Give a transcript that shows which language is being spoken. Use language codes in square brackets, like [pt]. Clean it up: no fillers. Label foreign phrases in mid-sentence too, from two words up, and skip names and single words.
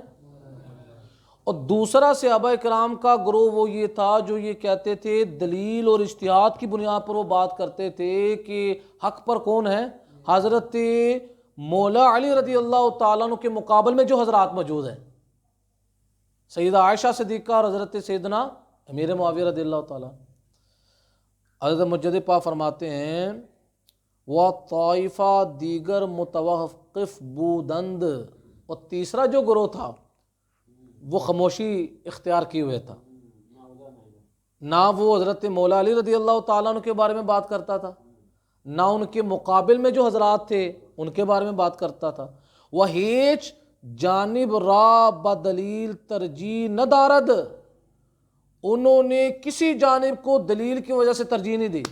[ur] اور دوسرا صحابہ کرام کا گروہ وہ یہ تھا جو یہ کہتے تھے دلیل اور اجتہاد کی بنیاد پر وہ بات کرتے تھے کہ حق پر کون ہے؟ حضرت مولا علی [ar] رضی اللہ تعالیٰ عنہ [ur] کے مقابل میں جو حضرات موجود ہیں، سیدہ عائشہ صدیقہ اور حضرت سیدنا امیر معاویہ [ar] رضی اللہ تعالیٰ۔ [ur] حضرت مجدد پاک فرماتے ہیں [fa] وَطَائِفَہ دیگر متوقف بودند، [ur] اور تیسرا جو گروہ تھا وہ خاموشی اختیار کیے ہوئے تھا، نہ وہ حضرت مولا علی [ar] رضی اللہ تعالیٰ عنہ [ur] کے بارے میں بات کرتا تھا، نہ ان کے مقابل میں جو حضرات تھے ان کے بارے میں بات کرتا تھا۔ [fa] وہ ہیچ جانب را بدلیل ترجیح نہ دارد، [ur] انہوں نے کسی جانب کو دلیل کی وجہ سے ترجیح نہیں دی۔